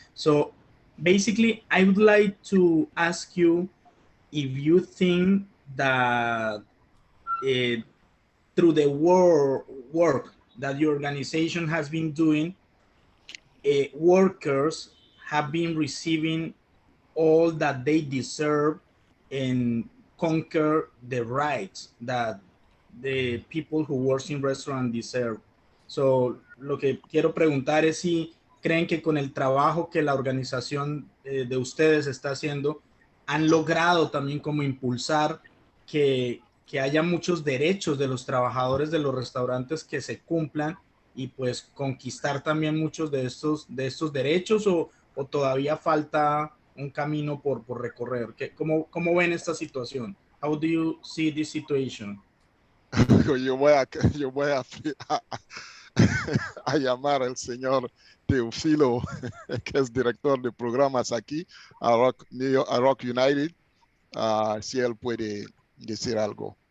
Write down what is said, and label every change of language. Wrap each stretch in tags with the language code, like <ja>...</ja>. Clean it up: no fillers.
<en>So basically, I would like to ask you if you think that through the work that your organization has been doing, workers have been receiving all that they deserve and conquer the rights that the people who work in restaurants deserve.</en> <es>So, lo que quiero preguntar es si creen que con el trabajo que la organización de ustedes está haciendo, han logrado también como impulsar que haya muchos derechos de los trabajadores de los restaurantes que se cumplan y pues conquistar también muchos de estos derechos o todavía falta un camino por recorrer. ¿Cómo ven esta situación?</es> <en>How do you see this situation?</en> <es>Yo voy a llamar al señor Teofilo, que es director de programas aquí a Rock United, si él puede decir algo.</es>